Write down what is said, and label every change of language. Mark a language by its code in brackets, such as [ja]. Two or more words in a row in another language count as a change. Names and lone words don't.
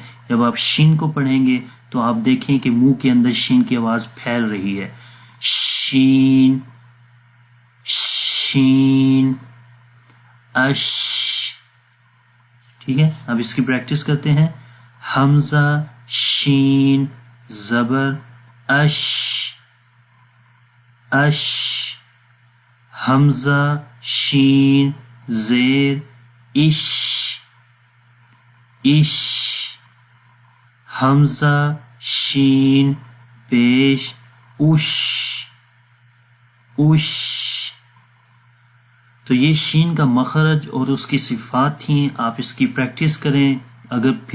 [ur] جب آپ شین کو پڑھیں گے تو آپ دیکھیں کہ منہ کے اندر شین کی آواز پھیل رہی ہے۔ شین، شین اش. ٹھیک ہے، اب اس کی پریکٹس کرتے ہیں. حمزہ شین زبر اش اش. حمزہ شین زیر اش اش. حمزہ شین پیش اش اش. تو یہ شین کا مخرج اور اس کی صفات تھیں. آپ اس کی پریکٹس کریں. اگر پھر